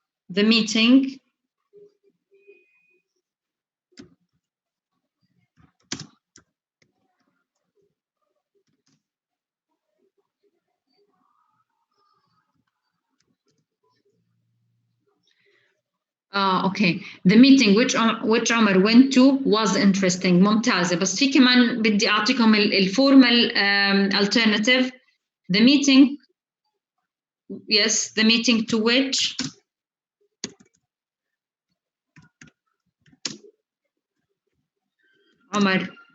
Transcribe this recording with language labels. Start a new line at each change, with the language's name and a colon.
English: The meeting okay. The meeting which Omar went to was interesting.
Arabic: ممتازة. بس في كمان بدي أعطيكم الفورمال alternative.
English: The meeting yes. The meeting to which Omar